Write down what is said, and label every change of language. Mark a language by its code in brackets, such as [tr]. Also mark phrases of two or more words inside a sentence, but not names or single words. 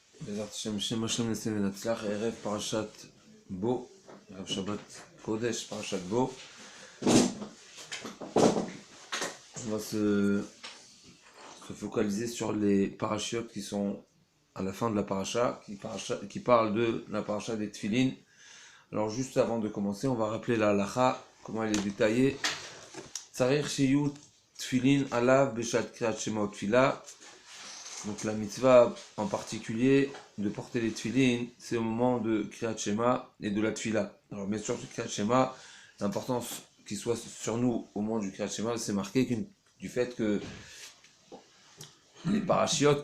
[he] בעזרת השם, שם השם נשיא ונצלח, ערב פרשת בו, ערב שבת קודש, פרשת בו. [fr] On va se focaliser sur les parachiotes qui sont à la fin de la paracha, qui parlent de la paracha des tfilin. Alors juste avant de commencer, on va rappeler la halacha, comment elle est détaillée. [he] צריך שיהיו תפילין עליו בשעת קריאת שמע תפילה. [fr] Donc la mitzvah en particulier de porter les tfilin, c'est au moment de [he] קריאת שמע [fr] et de la tfila. Alors bien sûr, [he] קריאת שמע, [fr] l'importance qu'il soit sur nous au moment du [he] קריאת שמע, [fr] c'est marqué du fait que les parachiotes